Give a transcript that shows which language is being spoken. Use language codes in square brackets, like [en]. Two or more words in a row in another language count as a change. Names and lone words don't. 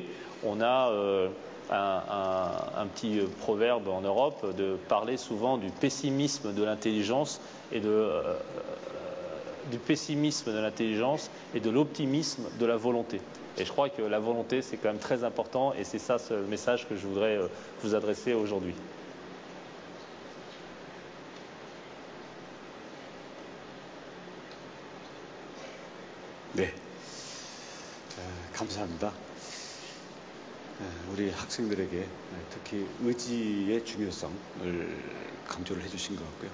[fr] On a un petit proverbe en Europe de parler souvent du pessimisme de l'intelligence et du pessimisme de l'intelligence et de l'optimisme de la volonté. Et je crois que la volonté, c'est quand même très important, et c'est ça le message que je voudrais vous adresser aujourd'hui. [ko] 네, 감사합니다. 우리 학생들에게 특히 의지의 중요성을 강조를 해주신 것 같고요.